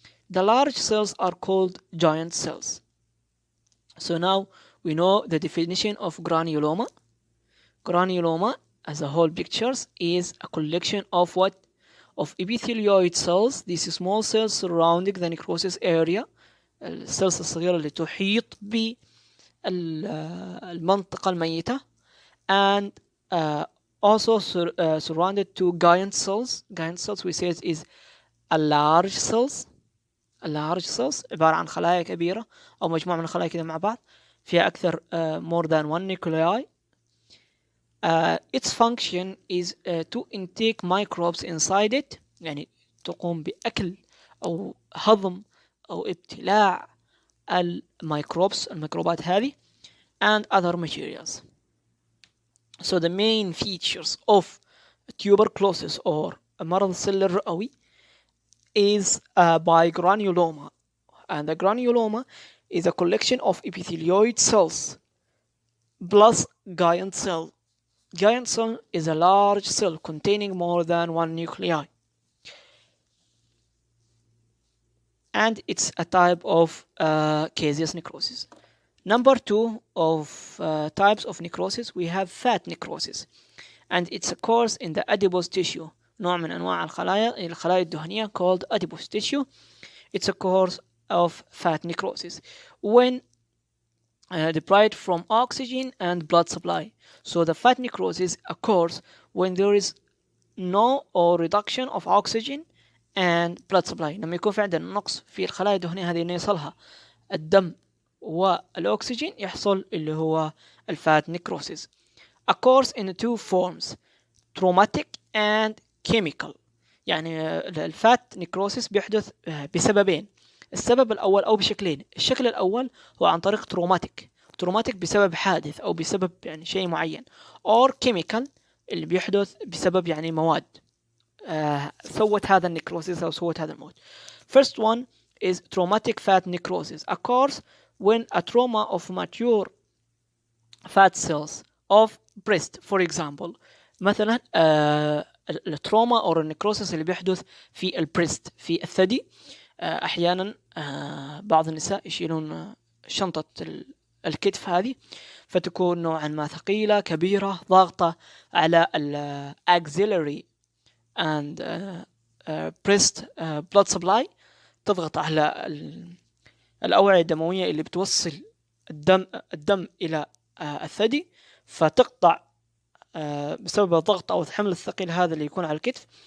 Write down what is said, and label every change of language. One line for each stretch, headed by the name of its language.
English: The large cells are called giant cells. So now we know the definition of granuloma. Granuloma as a whole pictures is a collection of what? Of epithelioid cells. These small cells surrounding the necrosis area.
Arabic: السيلز الصغيرة اللي تحيط بالمنطقة الميتة.
English: And also surrounded to giant cells. Giant cells we say is a large cells. large cells
Arabic: عبارة عن خلايا كبيرة أو مجموعة من الخلايا كده مع بعض فيها أكثر
English: more than one nuclei. Its function is to intake microbes inside it،
Arabic: يعني تقوم بأكل أو هضم أو ابتلاع الميكروبات هذه.
English: and other materials. So the main features of tuberculosis or
Arabic: مرض السل الرئوي
English: is by granuloma, and the granuloma is a collection of epithelioid cells plus giant cell. Giant cell is a large cell containing more than one nuclei, and it's a type of caseous necrosis. Number 2 of types of necrosis, we have fat necrosis, and it's occurs in the adipose tissue.
Arabic: نوع من أنواع الخلايا الدهنية
English: called adipose tissue. It's a cause of fat necrosis when deprived from oxygen and blood supply. So the fat necrosis occurs when there is no or reduction of oxygen and blood supply.
Arabic: لما يكون في عندنا نقص في الخلايا الدهنية هذه إنه يصلها الدم والأكسجين، يحصل اللي هو الفات necrosis.
English: Occurs in two forms, traumatic and chemical.
Arabic: يعني الفات necrosis بيحدث بسببين. السبب الأول أو بشكلين. الشكل الأول هو عن طريق تروماتيك بسبب حادث أو بسبب يعني شيء معين،
English: or chemical
Arabic: اللي بيحدث بسبب يعني مواد سوت هذا النكروسيس أو سوت هذا الموت.
English: First one is traumatic fat necrosis. Occurs when a trauma of mature fat cells of breast, for example.
Arabic: مثلا التروما أو النكروسيس اللي بيحدث في البريست، في الثدي. أحيانا بعض النساء يشيلون شنطة الكتف هذه، فتكون نوعا ما ثقيلة كبيرة ضاغطة على
English: axillary and breast blood supply،
Arabic: تضغط على الأوعية الدموية اللي بتوصل الدم إلى الثدي، فتقطع بسبب الضغط أو الحمل الثقيل هذا اللي يكون على الكتف،